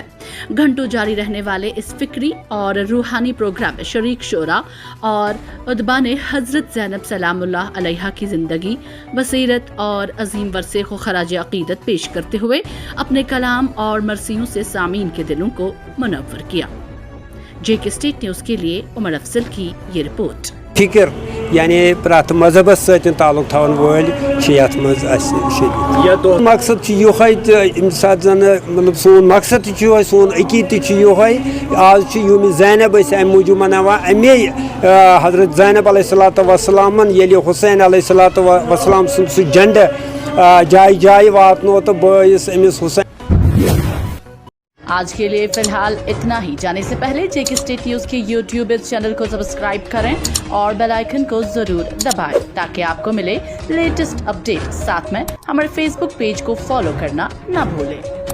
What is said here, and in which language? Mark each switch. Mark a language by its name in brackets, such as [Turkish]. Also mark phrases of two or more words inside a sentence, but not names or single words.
[Hindi] घंटों जारी रहने वाले इस फिक्री और रूहानी प्रोग्राम में शरीक शोरा और उदबा ने हजरत ज़ैनब [Arabic] سلام الله عليها عليها [Hindi] की ज़िंदगी, बसीरत और अजीम वरसे को खराज अकीदत पेश करते हुए अपने कलाम और मरसियों से सामीन के दिलों को मुनव्वर किया। JK स्टेट न्यूज़ के लिए उमर अफजल की ये रिपोर्ट। [Kashmiri] فکر یعنی پرٕتھ مذہب ستہٕ تعلق تھون وول مقصد یہ سات زن مطلب سون مقصد سون عقیدٕ آج یوم زینب امہٕ موجوب مناوان امہٕ حضرت زینب [Arabic] عليها الصلاة والسلام [Kashmiri] یہ حسین [Arabic] عليه الصلاة والسلام [Kashmiri] سُند سہ جھنڈ جاے جاے واتنو تہٕ بیس امِس حسین. [Hindi] आज के लिए फिलहाल इतना ही। जाने से पहले JK स्टेट न्यूज़ के YouTube इस चैनल को सब्सक्राइब करें और [English] bell icon [Hindi] को जरूर दबाएं ताकि आपको मिले [English] latest update. [Hindi] साथ में हमारे Facebook पेज को फॉलो करना ना भूलें।